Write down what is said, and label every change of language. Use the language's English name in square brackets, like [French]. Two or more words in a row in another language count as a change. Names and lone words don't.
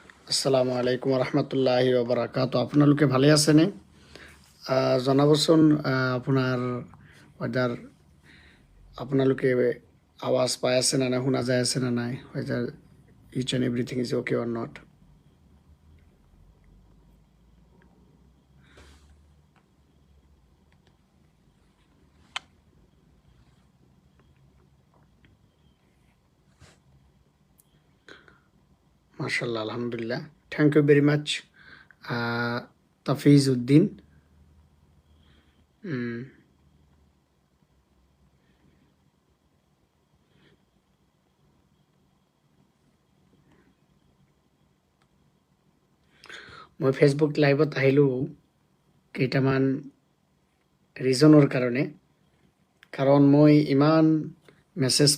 [Arabic] السلام عليكم ورحمة الله وبركاته. [Assamese] আপোনালোকে ভালে আছেনে? জনাবচোন আপোনাৰ ৱেডাৰ আপোনালোকে আৱাজ পাই আছে নে নাই, শুনা যায় আছে নে নাই, [English] whether this and everything is okay or not. [Arabic] ما شاء الله، الحمد لله, [English] thank you very much তাফিজ উদ্দিন। [Assamese] মই ফেচবুক লাইভত আহিলোঁ কেইটামান ৰিজনৰ কাৰণে, কাৰণ মই ইমান মেছেজ